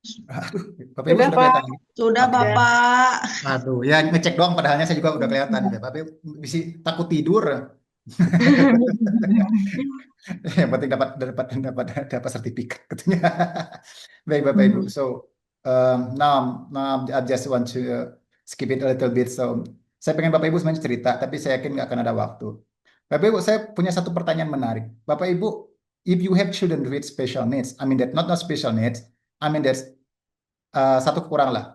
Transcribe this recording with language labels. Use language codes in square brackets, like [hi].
[id] Aduh, Bapak Ibu sudah kelihatan lagi? Sudah, Bapak. Aduh, ya ngecek doang padahalnya saya juga udah kelihatan. Bapak Ibu bisa takut tidur. Yang penting dapat sertifikat katanya. Baik Bapak Ibu. [en] So now I just want to skip it a little bit. [id] So saya pengen Bapak Ibu semuanya cerita, tapi saya yakin nggak akan ada waktu. Bapak Ibu, saya punya satu pertanyaan menarik. Bapak Ibu [en] if you have children with special needs, I mean that not special needs, I mean that's [id] satu kekurangan lah.